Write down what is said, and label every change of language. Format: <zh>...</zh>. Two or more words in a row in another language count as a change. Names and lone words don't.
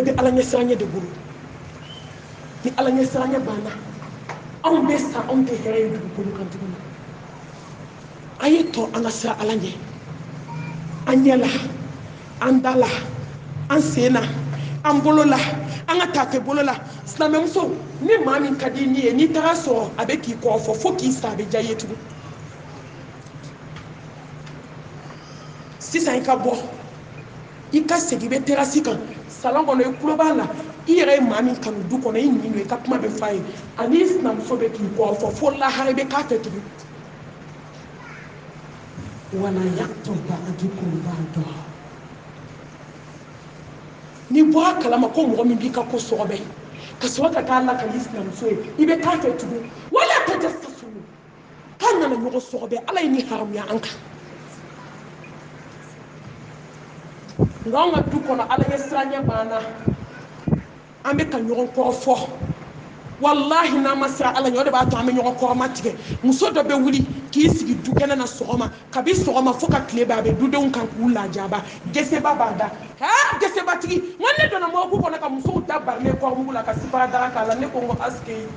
<bm>bɛ ala ɲɛ siran ɲɛ de bolo ni ala ɲɛ siran ɲɛ banna anw bɛ sa anw tɛ hɛrɛ ye dugukolo kan tuguni a ye tɔ an ka siran ala ɲɛ an ɲɛ la an da la an sen na an bolo la an ka tafe bolo la silamɛmuso ni maa min ka di ni ye n'i taga sɔrɔ a bɛ k'i kɔ fɔ fo k'i sa a bɛ diya i ye tugun sisan i ka bɔ i ka segin i bɛ terasi kan salon kɔnɔ i tulo b'a la i yɛrɛ ye maa min kanu du kɔnɔ i ɲin don i ka kuma bɛ f'a ye ani sinamuso bɛ k'i kɔ fɔ fo lahara i bɛ k'a fɛ tugun</bm> <ar>ولا يغتب بعضكم بعضا</ar> <bm>ni bɔra kalama ko mɔgɔ min b'i ka ko sɔgɔbɛ ka sɔrɔ ka taa lakali sinamuso ye i bɛ k'a fɛ tugun</bm> <ar>ولا تجسسوا</ar> <bm>k'an kana ɲɔgɔn sɔgɔbɛ ala ye ni haramuya an kan nka anw ka du kɔnɔ ala ye siranɲɛ banna an bɛ ka ɲɔgɔn kɔrɔ fɔ wallahi n'an ma siran ala ɲɛ o de b'a to an bɛ ɲɔgɔn kɔrɔma tigɛ muso dɔ bɛ wuli k'i sigi du kɛnɛ na sɔgɔma kabi sɔgɔma fo ka tile bɛn a bɛ dudenw kan k'u lajaba geseba b'a da gesebatigi n ko ne donna mɔgɔku kɔnɔ ka musow da barilen kɔrɔmugu la ka sipara daga k'a la ne ko n ko asike</bm>